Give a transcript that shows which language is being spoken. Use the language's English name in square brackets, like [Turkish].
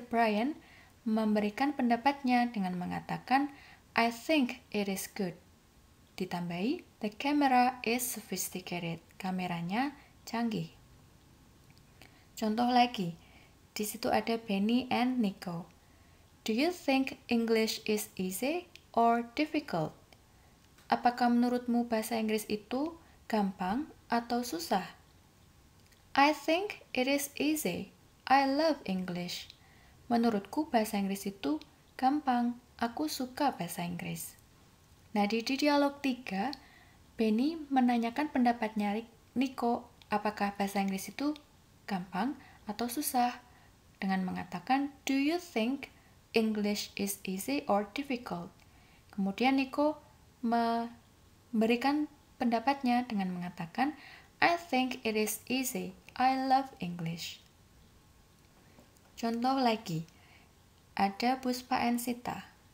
[Indonesian] Brian memberikan pendapatnya dengan mengatakan, [English] "I think it is good." [Indonesian] Ditambahi, [English] "The camera is sophisticated." [Indonesian] Kameranya canggih. Contoh lagi, di situ ada Benny and Nico. [English] Do you think English is easy or difficult? [Indonesian] Apakah menurutmu bahasa Inggris itu gampang atau susah? [English] I think it is easy. I love English. [Indonesian] Menurutku bahasa Inggris itu gampang. Aku suka bahasa Inggris. Nah, di dialog 3, Benny menanyakan pendapatnya Nico, apakah bahasa Inggris itu gampang atau susah? Dengan mengatakan, [English] do you think English is easy or difficult? [Indonesian] Kemudian Nico memberikan pendapatnya dengan mengatakan, [English] I think it is easy. I love English. [Indonesian] Contoh lagi, ada Puspa and Sita.